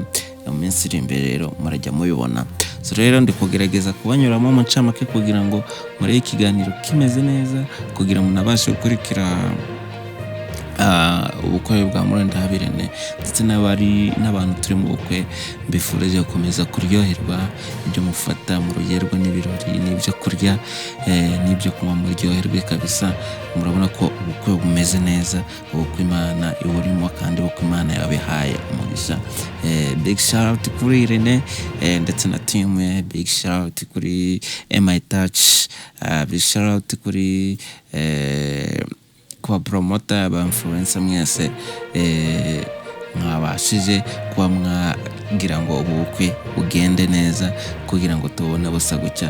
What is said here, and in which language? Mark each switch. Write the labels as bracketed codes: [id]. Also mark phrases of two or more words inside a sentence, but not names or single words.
[rw] Mu minsi iri imbere rero murajya mubibona. So rero ndi kugerageza kubanyuramo mu ncamake kugira ngo muri ikiganiro kimeze neza, kugira ngo nabashe gukurikira ubukwe bwa Murindahabirene ndetse n'abantu turi mu bukwe. Mbifurije gukomeza kuryoherwa, ibyo mufata mu rugerwa n'ibirori n'ibyo kurya n'ibyo kunywa muryoherwe kabisa. Murabona ko ubukwe bumeze neza, ubukwe Imana iburimo kandi ubukwe Imana yabihaye umugisha. [en] Big shout out [rw] kuri Irene ndetse na team, [en] big shout out [rw] kuri MI Touch, [en] big shout out [rw] kuri kwa promoter ba influencer mwese mwabashije kuba mwagira ngo ubukwe bugende neza, kugira ngo tubone busa gucya.